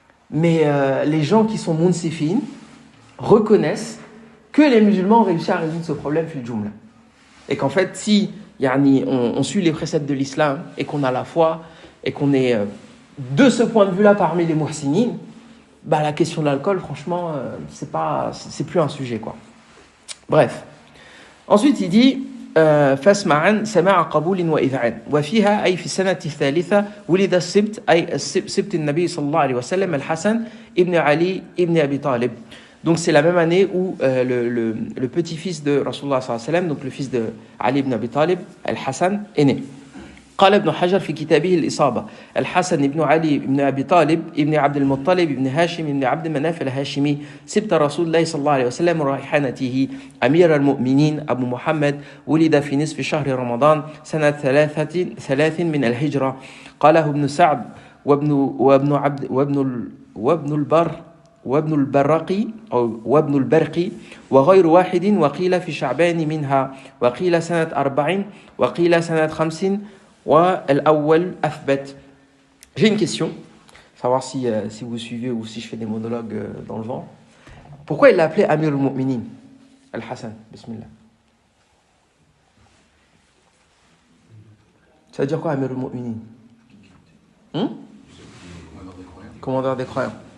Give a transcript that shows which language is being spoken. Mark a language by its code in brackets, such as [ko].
[fr] Mais les gens qui sont munsifines reconnaissent que les musulmans ont réussi à résoudre ce problème [ar] fil jumla. [fr] Et qu'en fait, si on suit les préceptes de l'islam et qu'on a la foi et qu'on est de ce point de vue-là parmi les muhsinines, bah, la question de l'alcool, franchement, c'est plus un sujet, quoi. Bref. [ar] Ensuite, il dit فاسمعا سماع قبول وإذعان وفيها أي في السنة الثالثة ولد السبت أي سبت النبي صلى الله عليه وسلم الحسن ابن علي ابن أبي طالب. [fr] Donc c'est la même année où le petit-fils de Rasulullah sallallahu alayhi wa sallam, donc le fils de Ali ibn Abi Talib, Al-Hassan, est né. [ar] قال ابن حجر في كتابه الإصابة الحسن بن علي بن أبي طالب ابن عبد المطلب ابن هاشم ابن عبد مناف الهاشمي سبت رسول الله صلى الله عليه وسلم وريحانته أمير المؤمنين أبو محمد ولد في نصف شهر رمضان سنة ثلاث من الهجرة قاله ابن سعد وابن البرقي أو وابن البرقي وغير واحد وقيل في شعبان منها وقيل سنة 4 وقيل سنة 5 والأول أثبت. [fr] J'ai une question, savoir si vous suivez ou si je fais des monologues dans le vent. Pourquoi il l'a appelé Amir al-Mu'minin Al-Hassan, bismillah. Ça veut dire quoi Amir al-Mu'minin? Commandeur des croyants.